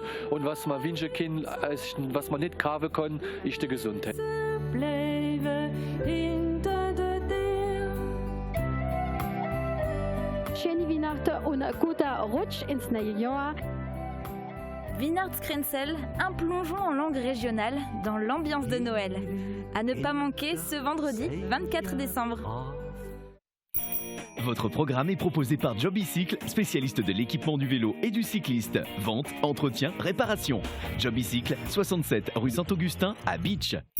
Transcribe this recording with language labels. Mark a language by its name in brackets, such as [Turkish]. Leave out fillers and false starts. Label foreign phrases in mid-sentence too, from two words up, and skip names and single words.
[German] Und was man wünschen kann, was man nicht kaufen kann, ist die Gesundheit. Schöne Weihnachten und ein guter Rutsch ins neue Jahr. Weihnachtskränzel, [French] un plongeon en langue régionale dans l'ambiance de Noël. À ne pas manquer ce vendredi 24 décembre. Votre programme est proposé par Jobicycle, spécialiste de l'équipement du vélo et du cycliste. Vente, entretien, réparation. Jobicycle, 67 rue Saint-Augustin à Beach.